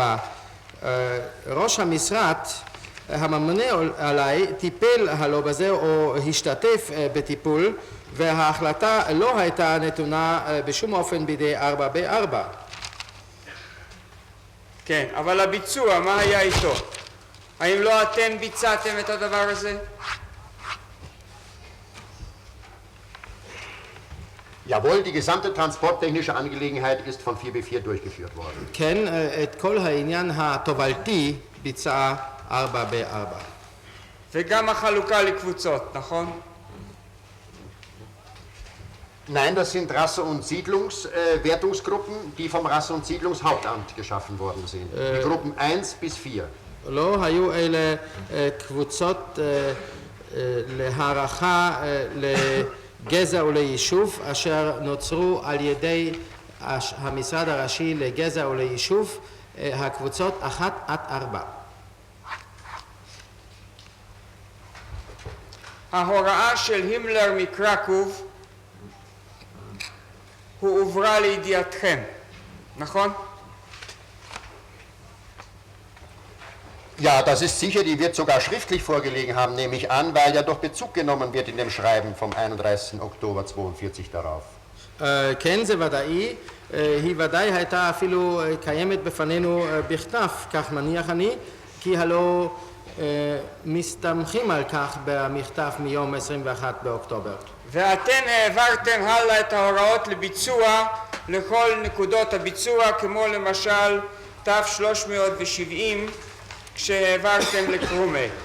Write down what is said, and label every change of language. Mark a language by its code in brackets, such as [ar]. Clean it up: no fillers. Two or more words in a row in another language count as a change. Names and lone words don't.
[he] ראש המשרד הממונה עליי טיפל הלא בזה או השתתף בטיפול, וההחלטה לא הייתה נתונה בשום אופן בידי 4 ב-4. כן, אבל הביצוע, מה היה איתו? האם לא אתם ביצעתם את הדבר הזה? [de] Jawohl, die gesamte transporttechnische Angelegenheit ist von 4B4 durchgeführt worden. [he] כן, את כל העניין התובלתי ביצעה 4 ב-4. וגם החלוקה לקבוצות, נכון? [de] Nein, das sind Rasse- und Siedlungswertungsgruppen, die vom Rasse- und Siedlungshauptamt geschaffen worden sind. Die Gruppen 1 bis 4. [he] לא היו אלה קבוצות להערכה לגזע וליישוב אשר נוצרו על ידי המשרד הראשי לגזע וליישוב, הקבוצות 1 עד 4. ההוראה של הימלר מקרקוב הועברה לידיעתכם, נכון? [de] Ja, das ist sicher, die wird sogar schriftlich vorgelegen haben, nehme ich an, weil ja doch Bezug genommen wird in dem Schreiben vom 31. Oktober 42 darauf. [he] כן, זה ודאי. היא ודאי הייתה אפילו קיימת בפנינו בכתב, כך מניח אני, כי הלא מסתמכים על כך במכתב מיום 21 באוקטובר. ואתם העברתם הלאה את ההוראות לביצוע לכל נקודות הביצוע, כמו למשל תו 370 כשהעברתם לקרומה.